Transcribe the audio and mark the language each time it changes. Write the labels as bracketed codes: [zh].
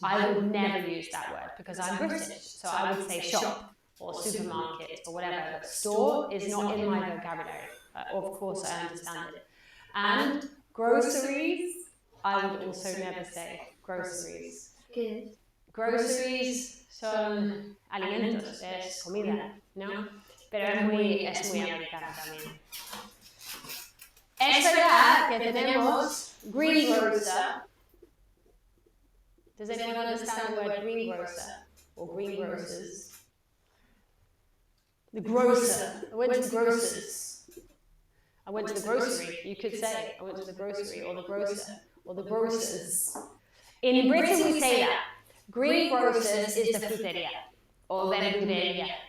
[en] I would never use that word because I'm British, so I would say shop or supermarket or whatever. But store is not in my vocabulary. Of course, I understand it. And groceries, I would also never say groceries. [es] ¿Qué es? Groceries son alimentos, es comida, ¿no? Pero es muy americano también. Es verdad que tenemos greengrocer. [en] Does anyone understand the word greengrocer or greengrocers? The grocer. I went to the grocers. I went to the grocery. You could say I went to the grocery or the grocer or the grocers. In Britain we say that. Greengrocers is the fruteria or verduleria.